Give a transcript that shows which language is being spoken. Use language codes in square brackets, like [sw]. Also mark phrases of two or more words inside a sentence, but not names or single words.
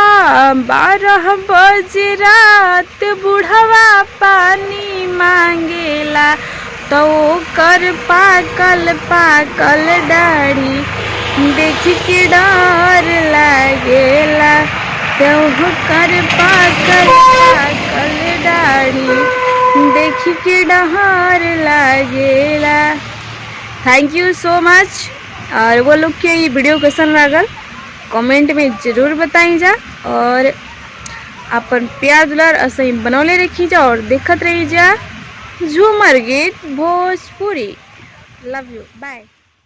[bho] 12 बजे रात बुढ़वा पानी मांगेला, तो ओकर पाकल पाकल दाढ़ी देख के डर लागेला, तो ओकर पाकल पाकल दाढ़ी देख के डर लागेला। [en] Thank you so much. [bho] और वो लोग के ये वीडियो कैसन लागल कमेंट में ज़रूर बताई जा और अपन प्यार दुलार असही बनौले रखी जा और देखत रही जा झूमर गीत भोजपुरी। [en] Love you, bye.